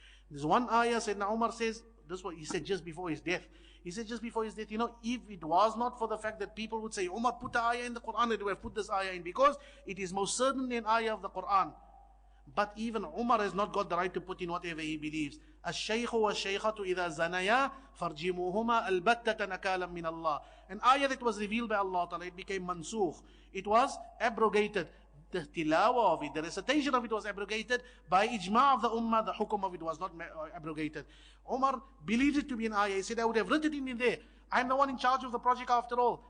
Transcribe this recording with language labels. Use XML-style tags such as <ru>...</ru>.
<en>There's one ayah, Sayyidina Umar says, this was, he said just before his death. He said just before his death, if it was not for the fact that people would say, Umar, put the ayah in the Quran, they would have put this ayah in, because it is most certainly an ayah of the Quran. But even Umar has not got the right to put in whatever he believes.</en> <ar>الشيخ والشيخة إذا زنيا فرجموهما البتة نكالا من الله.</ar> <en>An ayah that was revealed by Allah Ta'ala, it became mansukh. It was abrogated. The tilawa of it, the recitation of it was abrogated. By ijma' of the ummah, the hukum of it was not abrogated. Umar believed it to be an ayah. He said, I would have written it in there. I'm the one in charge of the project after all.</en>